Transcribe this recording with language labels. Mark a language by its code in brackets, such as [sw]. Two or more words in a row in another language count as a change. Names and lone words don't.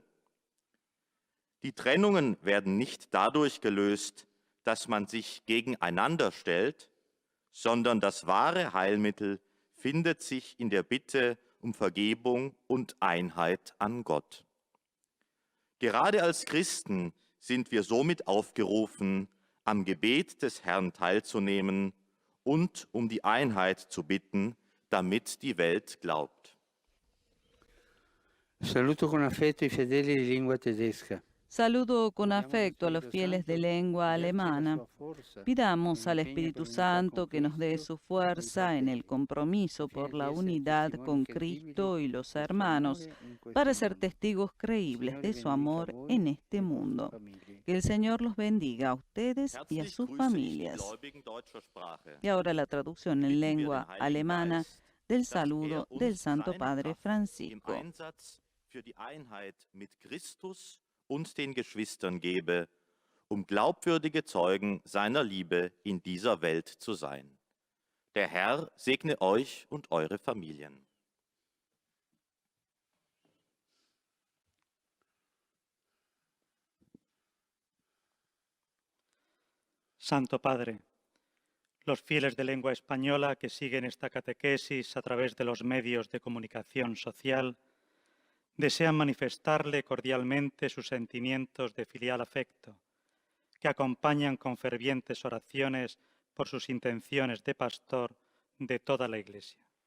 [de] Die Trennungen werden nicht dadurch gelöst, dass man sich gegeneinander stellt, sondern das wahre Heilmittel findet sich in der Bitte um Vergebung und Einheit an Gott. Gerade als Christen sind wir somit aufgerufen, am Gebet des Herrn teilzunehmen und um die Einheit zu bitten, damit die Welt glaubt. [it] Saluto con affetto i fedeli di lingua tedesca. [es] Saludo con afecto a los fieles de lengua alemana. Pidamos al Espíritu Santo que nos dé su fuerza en el compromiso por la unidad con Cristo y los hermanos para ser testigos creíbles de su amor en este mundo. Que el Señor los bendiga a ustedes y a [de] Herzlich [es] sus [de] grüße ich die [es] familias. [de] Gläubigen deutscher Sprache. [es] Y ahora la traducción en [de] Bitten wir [es] lengua [de] den Heiligen [es] alemana [de] Geist, [es] del [de] dass [es] saludo [de] uns [es] del Santo [de] seine [es] Padre [de] Kraft [es] Francisco. [de] Im Einsatz für die Einheit mit Christus und den Geschwistern gebe, um glaubwürdige Zeugen seiner Liebe in dieser Welt zu sein. Der Herr segne euch und eure Familien. [es] Santo Padre, los fieles de lengua española que siguen esta catequesis a través de los medios de comunicación social desean manifestarle cordialmente sus sentimientos de filial afecto, que acompañan con fervientes oraciones por sus intenciones de pastor de toda la Iglesia.